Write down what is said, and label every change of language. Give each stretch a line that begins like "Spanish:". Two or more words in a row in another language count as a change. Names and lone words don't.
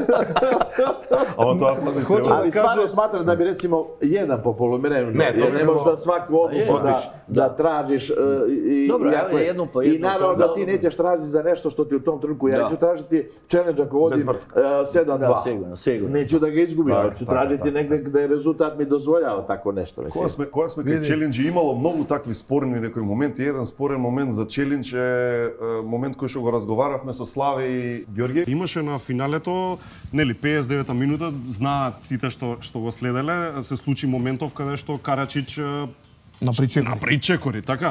Serbian: Ali stvarno smatram da bi, recimo, jedan po poluvremenu, ne možeš da svaku odluku da tražiš. I naravno da ti nećeš tražiti za nešto što ti u tom trenutku. Ja ću tražiti challenge ako vodim 7-2. Sigurno. Neću da ga izgubim, ali ću tražiti negdje gdje rezultat mi dozvoljava tako nešto.
Macedonian: Кога сме кај челендж имало многу такви спорни некои моменти. Еден спорен момент за челендж е момент кој што го разговаравме со Славе и Ѓорги. Имаше на финалето, нели 59-та минута, знаат сите што го следеле, се случи моментов каде што Карачич направи чекори, така?